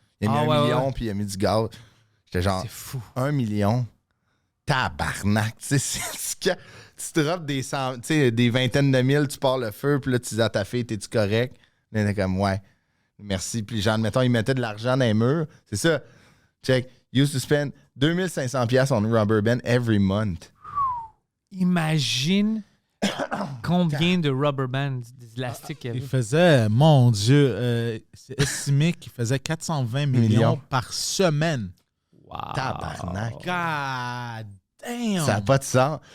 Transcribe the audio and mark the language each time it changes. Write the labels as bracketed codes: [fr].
[fr] Il a mis 1 million, puis il a mis du gaz. J'étais genre, c'est fou. 1 million? Tabarnak! Tu sais, tu drops des vingtaines de mille, tu pars le feu, puis là, tu dis à ta fille, t'es-tu correct? Là, il est comme, ouais, merci. Puis genre, mettons, il mettait de l'argent dans les murs. C'est ça. Check. [en] Used to spend 2500$ on rubber band every month. [fr] Imagine combien de rubber bands, des élastiques il y avait. Il faisait, mon Dieu, c'est estimé qu'il faisait 420 millions par semaine. Wow. Tabarnak. [en] God damn! [fr] Ça n'a pas de sens.